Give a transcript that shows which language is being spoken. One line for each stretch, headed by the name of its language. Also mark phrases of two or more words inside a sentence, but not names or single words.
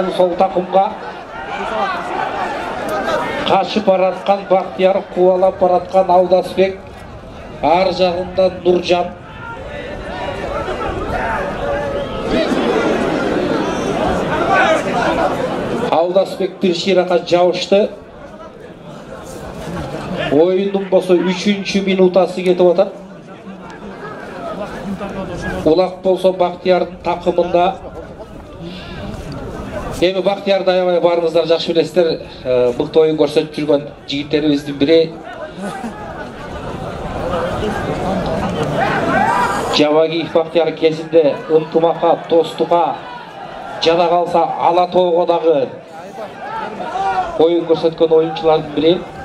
Kyrgyz: Сол такымга качып бараткан Бактияр, кубалап бараткан Алдасбек, ар жагында Нуржан. Алдасбек бир ширакка жабышты. Оюндун болсо 3-чү минутасы кетип атат. Улак болсо Бактиярдын такымында. Эми Бактиярды аябай барыңыздар жакшы билесиздер. Мыкты оюн көрсөтүп жүргөн жигиттерибиздин бири. Жабагиев Бактияр кезинде ынтымакка, достукка жада калса Ала тоого дагы оюн көрсөткөн оюнчулардын бири.